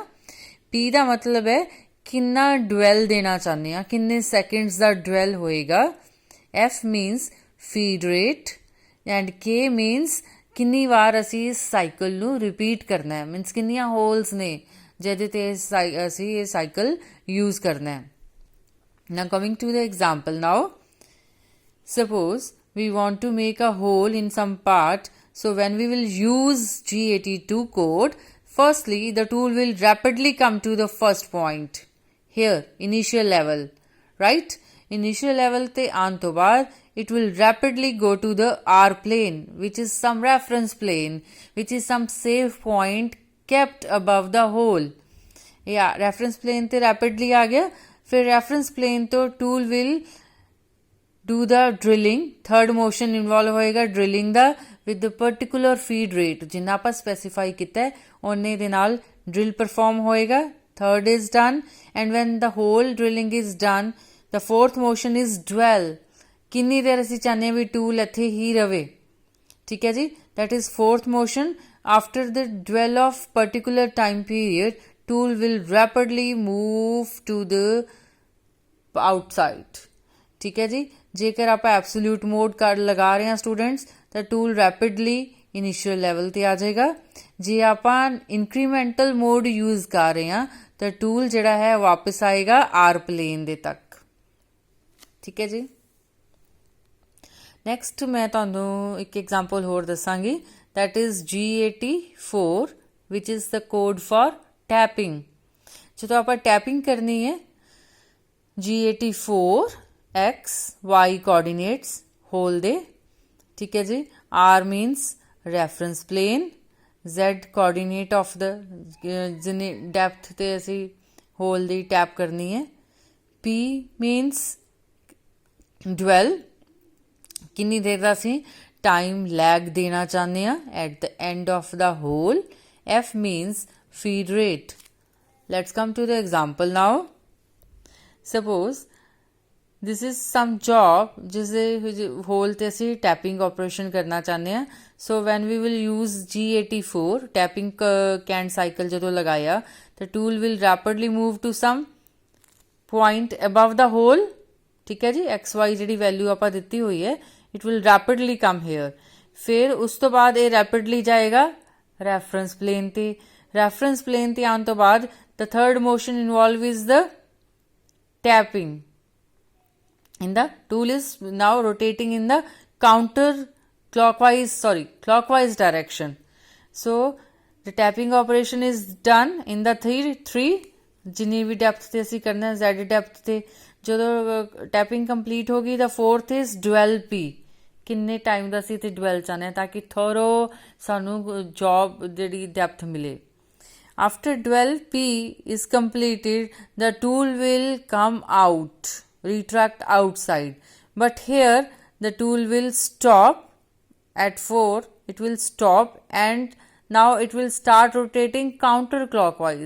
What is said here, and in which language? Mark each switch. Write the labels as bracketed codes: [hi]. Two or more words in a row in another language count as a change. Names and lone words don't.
[pa] P ਦਾ ਮਤਲਬ ਹੈ ਕਿੰਨਾ ਡਵੈਲ ਦੇਣਾ ਚਾਹੁੰਦੇ ਹਾਂ, ਕਿੰਨੇ ਸੈਕਿੰਡਸ ਦਾ ਡਵੈਲ ਹੋਏਗਾ। [en] F means feed rate and K means [pa] ਕਿੰਨੀ ਵਾਰ ਅਸੀਂ ਇਸ ਸਾਈਕਲ ਨੂੰ ਰਿਪੀਟ ਕਰਨਾ ਹੈ, ਮੀਨਸ ਕਿੰਨੀਆਂ ਹੋਲਸ ਨੇ ਜਿਹਦੇ ਤੇ ਅਸੀਂ ਇਹ [en] cycle use [pa] ਕਰਨਾ ਹੈ। [en] Now coming to the example now, suppose we want to make a hole in some part. So when we will use G82 code, firstly the tool will rapidly come to the first point here, initial level, right? Initial level [pa] ਤੇ ਆਣ ਤੋਂ ਬਾਅਦ [en] it will rapidly go to the R plane, which is some reference plane, which is some safe point kept above the hole. Yeah, reference plane [pa] te rapidly aa gaya, fir [en] reference plane to tool will do the drilling, third motion involve ਹੋਏਗਾ drilling ਦਾ with the particular feed rate [pa] ਜਿੰਨਾ ਆਪਾਂ [en] specify [pa] ਕੀਤਾ ਹੈ ਉਹਨੇ ਦੇ ਨਾਲ [en] drill perform ਹੋਏਗਾ। third is done and when the whole drilling is done the fourth motion is dwell, [pa] ਕਿੰਨੀ ਦੇਰ ਅਸੀਂ ਚਾਹੁੰਦੇ ਵੀ ਟੂਲ ਇੱਥੇ ਹੀ ਰਵੇ। ਠੀਕ ਹੈ ਜੀ, [en] that is fourth motion. After the dwell of particular time period tool will rapidly move to the outside. [pa] ਠੀਕ ਹੈ ਜੀ, ਜੇਕਰ ਆਪਾਂ [en] absolute mode [pa] ਲਗਾ ਰਹੇ ਹਾਂ ਸਟੂਡੈਂਟਸ ਤਾਂ [en] tool rapidly initial level [pa] ਤੇ ਆ ਜਾਏਗਾ। ਜੇ ਆਪਾਂ [en] incremental mode use [pa] ਕਰ ਰਹੇ ਹਾਂ ਤਾਂ ਟੂਲ ਜਿਹੜਾ ਹੈ ਵਾਪਸ ਆਏਗਾ [en] R plane [pa] ਦੇ ਤੱਕ। ਠੀਕ ਹੈ ਜੀ, ਨੈਕਸਟ ਮੈਂ ਤੁਹਾਨੂੰ ਇੱਕ ਐਗਜ਼ਾਮਪਲ ਹੋਰ ਦੱਸਾਂਗੀ [en] that is G84 which is the code for tapping. [pa] ਜਦੋਂ ਆਪਾਂ ਟੈਪਿੰਗ ਕਰਨੀ ਹੈ G84 X Y coordinates ਹੋਲ ਦੇ। ਠੀਕ ਹੈ ਜੀ, [en] R means reference plane, Z coordinate of the [pa] ਜਿੰਨੀ ਡੈਪਥ ਤੇ ਅਸੀਂ ਹੋਲ ਦੀ ਟੈਪ ਕਰਨੀ ਹੈ। [en] P means dwell, [pa] ਕਿੰਨੀ ਦੇਰ ਦਾ ਅਸੀਂ ਟਾਈਮ ਲੈਗ ਦੇਣਾ ਚਾਹੁੰਦੇ ਹਾਂ [en] at the end of the hole. F means feed rate. Let's come to the example now. Suppose this is some job [pa] ਜਿਸ ਦੇ ਹੋਲ ਤੇ ਅਸੀਂ [en] tapping operation [pa] ਕਰਨਾ ਚਾਹੁੰਦੇ ਹਾਂ। [en] so when we will use G84 tapping canned cycle [pa] ਜਦੋਂ ਲਗਾਇਆ ਤਾਂ [en] tool will rapidly move to some point above the hole. [pa] ਠੀਕ ਹੈ ਜੀ, XY ਜਿਹੜੀ ਵੈਲਿਊ ਆਪਾਂ ਦਿੱਤੀ ਹੋਈ ਹੈ [en] it will rapidly come here. [pa] ਫਿਰ ਉਸ ਤੋਂ ਬਾਅਦ ਇਹ ਰੈਪਿਡਲੀ ਜਾਏਗਾ [en] reference plane [pa] ਤੇ। [en] reference plane [pa] ਤੇ ਆਉਣ ਤੋਂ ਬਾਅਦ [en] the third motion involve is the tapping. In the tool is now rotating in the clockwise direction. So the tapping operation is done in the three [pa] ਜਿੰਨੀ ਵੀ ਡੈਪਥ ਤੇ ਅਸੀਂ ਕਰਨਾ Z ਡੈਪਥ ਤੇ ਜਦੋਂ [en] tapping complete [pa] ਹੋ ਗਈ ਤਾਂ [en] fourth is dwell P, [pa] ਕਿੰਨੇ ਟਾਈਮ ਦਾ ਸੀ ਤੇ ਡਵੈਲ ਚਾਹੁੰਦੇ ਹਾਂ ਤਾਂ ਕਿ ਥੋਰੋ ਸਾਨੂੰ ਜੌਬ ਜਿਹੜੀ ਡੈਪਥ ਮਿਲੇ। [en] After 12p is completed, the tool will come out, retract outside. But here the tool will stop at 4, it will stop and now it will start rotating counterclockwise.